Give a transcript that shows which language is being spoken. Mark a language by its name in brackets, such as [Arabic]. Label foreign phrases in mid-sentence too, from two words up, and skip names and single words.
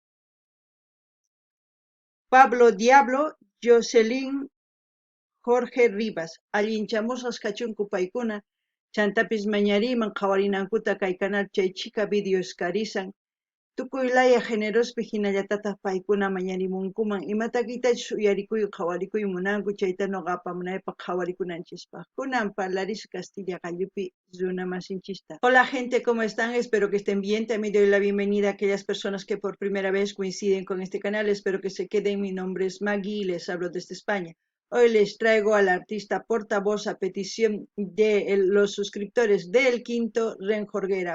[Quechua] Pablo Diablo, Jocelyn Jorge Rivas, allinchamusqas kachunku paykuna, chantapis mañariman qhawarinankuta kay canal chay chika videos karisan, tukuylaya generospi hinallatataq paykuna mañarimunkuman imatakitachus uyarikuy qhawarikuy munanku chayta noqa apamunaypaq qhawarikunanchispaq. Kunan parlaris Castilla Gallupi runa masinchista. [Spanish] Hola gente, ¿cómo están? Espero que estén bien. También doy la bienvenida a aquellas personas que por primera vez coinciden con este canal. Espero que se queden. Mi nombre es Maggie y les hablo desde España. Hoy les traigo al artista portavoz a petición de los suscriptores del Quinto Ren Jorguera.